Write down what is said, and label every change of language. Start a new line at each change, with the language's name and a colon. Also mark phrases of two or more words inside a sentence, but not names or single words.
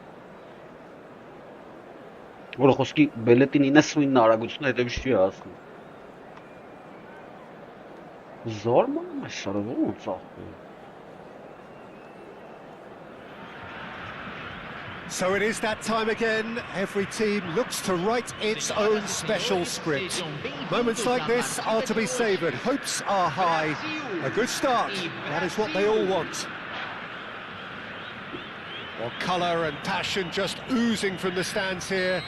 Armenian: Որը խոսքի բելետին 99 արագությունը հետևից չի հասնում։ Զարմանում ես արա ո՞նց ախպեր։
English: So it is that time again. Every team looks to write its own special script. Moments like this are to be savoured. Hopes are high. A good start. That is what they all want. Well, colour and passion just oozing from the stands here.